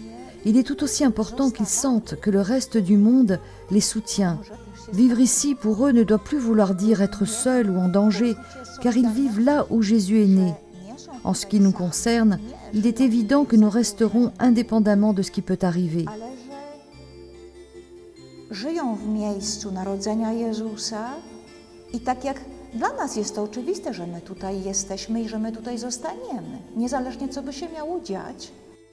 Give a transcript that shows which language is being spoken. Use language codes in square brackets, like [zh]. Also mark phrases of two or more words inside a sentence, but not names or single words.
[fr] Il est tout aussi important qu'ils sentent que le reste du monde les soutient. Vivre ici, pour eux, ne doit plus vouloir dire être seul ou en danger, car ils vivent là où Jésus est né. En ce qui nous concerne, il est évident que nous resterons indépendamment de ce qui peut arriver. [pl] Żyją w miejscu narodzenia Jezusa i tak jak dla nas jest to oczywiste, że my tutaj jesteśmy i że my tutaj zostaniemy, niezależnie co by się miało dziać.